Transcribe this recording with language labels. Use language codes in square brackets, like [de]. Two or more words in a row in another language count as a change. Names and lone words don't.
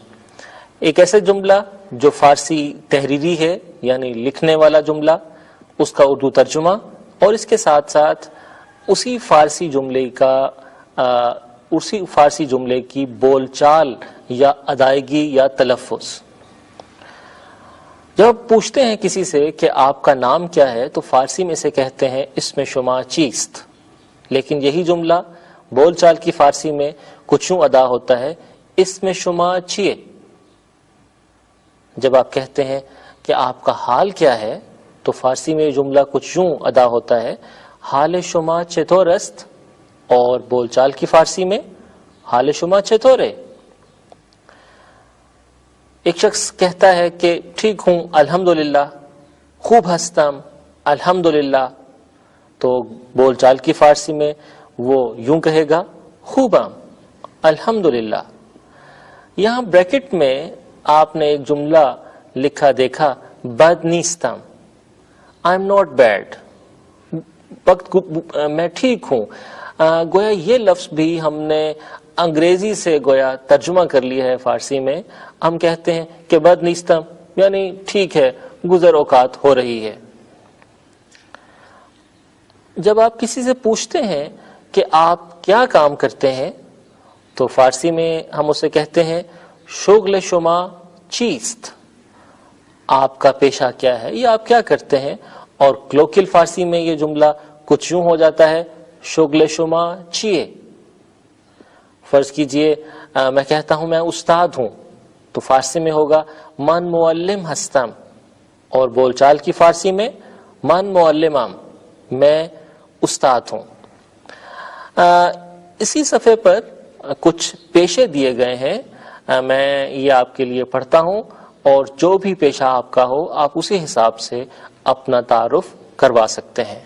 [ur] ایک ایسا جملہ جو فارسی تحریری ہے، یعنی لکھنے والا جملہ، اس کا اردو ترجمہ، اور اس کے ساتھ ساتھ اسی فارسی جملے کی بول چال یا ادائیگی یا تلفظ۔ جب پوچھتے ہیں کسی سے کہ آپ کا نام کیا ہے تو فارسی میں سے کہتے ہیں اس میں [fa] شما چیست، [ur] لیکن یہی جملہ بول چال کی فارسی میں کچھ یوں ادا ہوتا ہے، اس میں [fa] شما چیے۔ [ur] جب آپ کہتے ہیں کہ آپ کا حال کیا ہے تو فارسی میں یہ جملہ کچھ یوں ادا ہوتا ہے، [fa] حال شما چطور است، [ur] اور بول چال کی فارسی میں [fa] حال شما چطوره۔ [ur] ایک شخص کہتا ہے کہ ٹھیک ہوں الحمدللہ، [fa] خوب ہستم الحمدللہ، [ur] تو بول چال کی فارسی میں وہ یوں کہے گا، [fa] خوبم الحمدللہ۔ [ur] یہاں بریکٹ میں آپ نے ایک جملہ لکھا دیکھا، [fa] بد نیستم، [en] I'm not bad, [ur] میں ٹھیک ہوں۔ گویا یہ لفظ بھی ہم نے انگریزی سے گویا ترجمہ کر لیا ہے فارسی میں. ہم کہتے ہیں کہ [fa] بد نیستم [ur] یعنی ٹھیک ہے، گزر اوقات ہو رہی ہے. جب آپ کسی سے پوچھتے ہیں کہ آپ کیا کام کرتے ہیں تو فارسی میں ہم اسے کہتے ہیں [fa] شغل شما چیست، [ur] آپ کا پیشہ کیا ہے یا آپ کیا کرتے ہیں. اور کلوکل فارسی میں یہ جملہ کچھ یوں ہو جاتا ہے [fa] شغل شما چیئے. [ur] فرض کیجئے میں کہتا ہوں میں استاد ہوں تو فارسی میں ہوگا [fa] من معلم ہستم، [ur] اور بول چال کی فارسی میں [fa] من معلمم، [ur] میں استاد ہوں. اسی صفحے پر کچھ پیشے دیے گئے ہیں، میں یہ آپ کے لیے پڑھتا ہوں اور جو بھی پیشہ آپ کا ہو آپ اسی حساب سے اپنا تعارف کروا سکتے ہیں.